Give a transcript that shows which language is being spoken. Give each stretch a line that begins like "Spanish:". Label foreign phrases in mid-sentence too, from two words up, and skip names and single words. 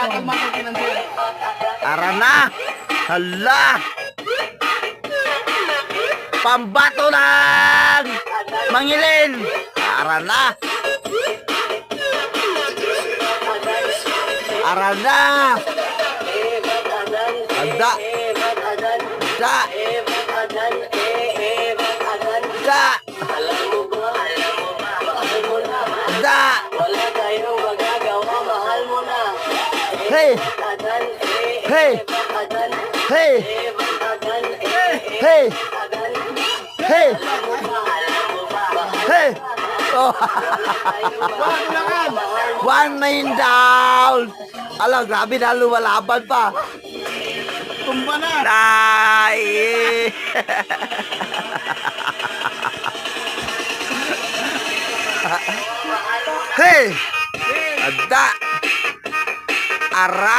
Filipino: Kalmado yung pinanser. Tara na. Hala. Pambato lang. Mangilin. Tara na. Tara na. Anda. Da. Da. Da. Wala tayong magagawa, mahal mo na. Hey. Hey. Hey. Hey. Hey.
English: Hey. Oh. One man down.
Filipino: Alam, grabe na lumalaban pa. Tumba na. Ay. Hey. Ada. Ara.